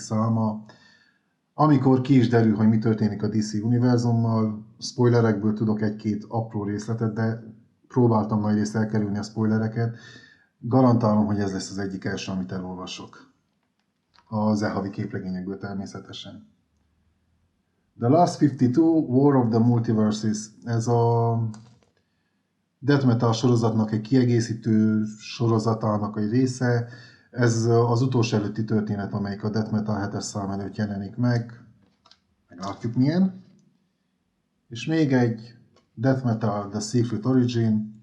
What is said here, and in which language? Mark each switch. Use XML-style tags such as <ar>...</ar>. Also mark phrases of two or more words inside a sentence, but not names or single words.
<hu>száma, amikor ki is derül, hogy mi történik a DC univerzummal. Spoilerekből tudok egy-két apró részletet, de próbáltam nagyrészt elkerülni a spoilereket. Garantálom, hogy ez lesz az egyik első, amit elolvasok. Az e-havi képregényekből természetesen. The Last 52, War of the Multiverses, ez a Death Metal sorozatnak egy kiegészítő sorozatának egy része. Ez az utolsó előtti történet, amelyik a Death Metal 7-es szám előtt jelenik meg. Meglátjuk milyen. És még egy Death Metal The Secret Origin.</hu>